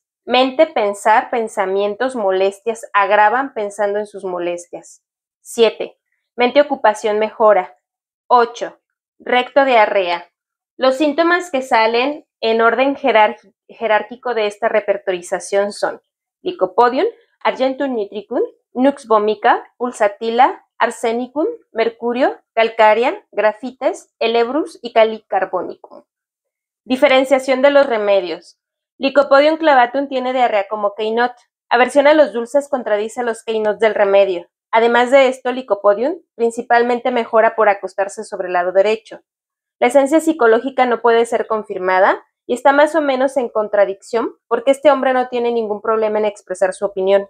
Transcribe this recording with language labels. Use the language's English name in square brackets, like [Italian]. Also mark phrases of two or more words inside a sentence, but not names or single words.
[Spanish] Mente pensar, pensamientos, molestias, agravan pensando en sus molestias. 7. Mente ocupación mejora. 8. Recto diarrea. Los síntomas que salen en orden jerárquico de esta repertorización son Lycopodium, Argentum nitricum, Nux vomica, Pulsatilla, Arsenicum, Mercurio, Calcarea, Grafites, Elebrus y Calicarbonicum. Diferenciación de los remedios. Lycopodium clavatum tiene diarrea como Keynote. Aversión a los dulces contradice los Keynotes del remedio. Además de esto, Lycopodium principalmente mejora por acostarse sobre el lado derecho. La esencia psicológica no puede ser confirmada y está más o menos en contradicción porque este hombre no tiene ningún problema en expresar su opinión.